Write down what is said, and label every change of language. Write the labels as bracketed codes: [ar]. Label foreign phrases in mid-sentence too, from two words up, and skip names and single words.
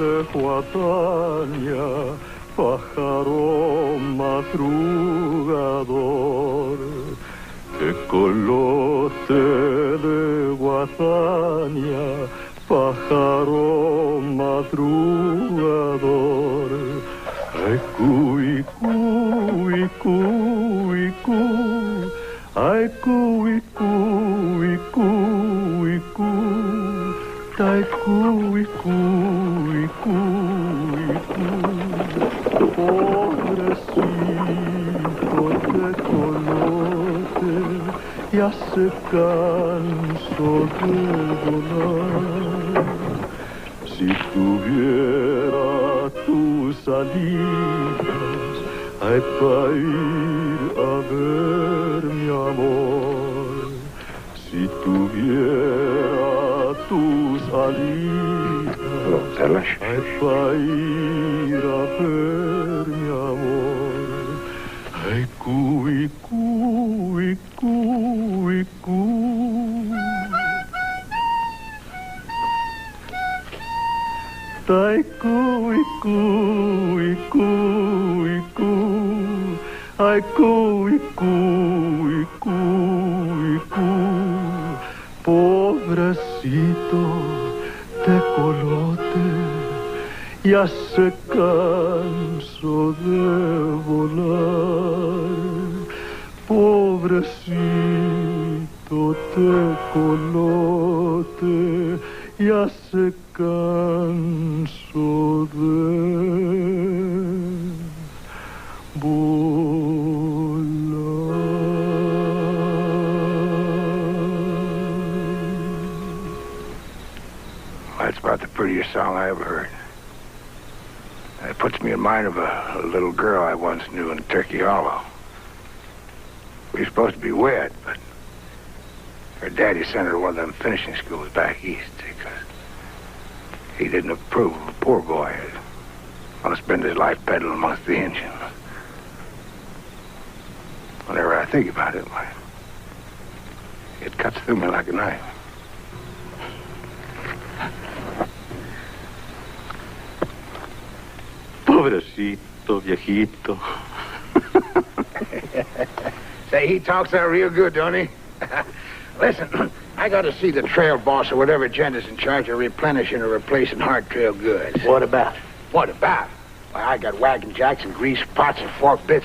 [es] guadaña, pájaro madrugador. Tecolote de guadaña, pájaro madrugador. Ay, cuy, cuy, cuy, cuy. Ay, cuy, cuy, cuy, cuy. Ay, cuy, cuy, cuy, cuy. Pobrecito tecolote, ya se cansó de volar. Si tuviera tus alitas, ay, para ir a ver mi amor. Si tuviera tus alitas, ay, para ir a ver mi amor. Ay, cuy, cuy, cuy, cuy. Ay, cuy, cuy, cuy, cuy. Ay, cuy, cuy, cuy, cuy. Pobrecito tecolote, ya se cansó de volar. Pobrecito tecolote, ya se cansó de [en] That's about the prettiest song I ever heard. It puts me in mind of a little girl I once knew in Turkey Hollow. We were supposed to be wed, but her daddy sent her to one of them finishing schools back east because he didn't approve of a poor boy who'd want to spend his life peddling amongst the Indians. Whenever I think about it, it cuts through me like a knife. [es] Pobrecito, viejito. [en] Say, he talks that real good, don't he? Listen, I got to see the trail boss or whatever gentle's in charge of replenishing or replacing hard trail goods. What about? What about? Well, I got wagon jacks and grease pots and fork bits.